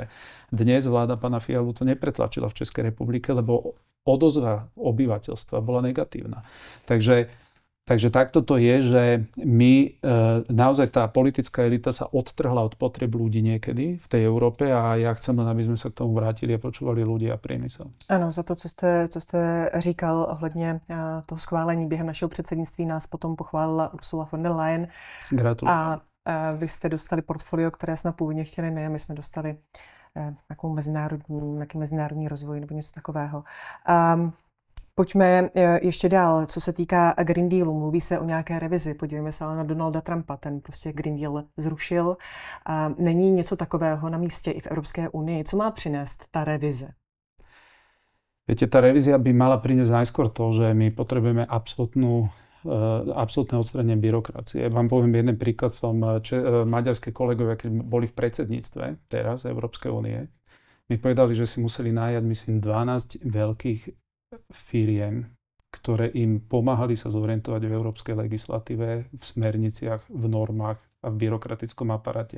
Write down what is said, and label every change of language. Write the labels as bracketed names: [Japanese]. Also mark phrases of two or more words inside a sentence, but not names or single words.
[Slovak] Dnes vláda pána Fialu to nepretlačila v Českej republike, lebo odozva obyvateľstva bola negatívna. Takže takto to je, že my, naozaj tá politická elita sa odtrhla od potreb ľudí niekedy v tej Európe a ja chcem len, aby sme sa k tomu vrátili a počúvali ľudí a priemysel. [Czech] Ano, za to, co jste říkal ohledně toho schválení během našeho předsednictví, nás potom pochválila Ursula von der Leyen. [Slovak] Gratulujem. [Czech] A vy jste dostali portfolio, které jsme původně chtěli my, a my jsme dostali nějaký mezinárodní rozvoj nebo něco takového. Pojďme ještě dál, co se týká Green Dealu. Mluví se o nějaké revizi, podívejme se ale na Donalda Trumpa, ten prostě Green Deal zrušil. Není něco takového na místě i v Evropské unii? Co má přinést ta revize? [Slovak] Viete, tá revízia by mala priniesť najskôr to, že my potrebujeme absolútne odstránenie byrokracie. Vám poviem jeden príklad, maďarské kolegovia, keď boli v predsedníctve teraz Európskej únie, mi povedali, že si museli nájať, myslím, 12 veľkých firiem, ktoré im pomáhali sa zorientovať v európskej legislatíve, v smerniciach, v normách a v byrokratickom aparáte.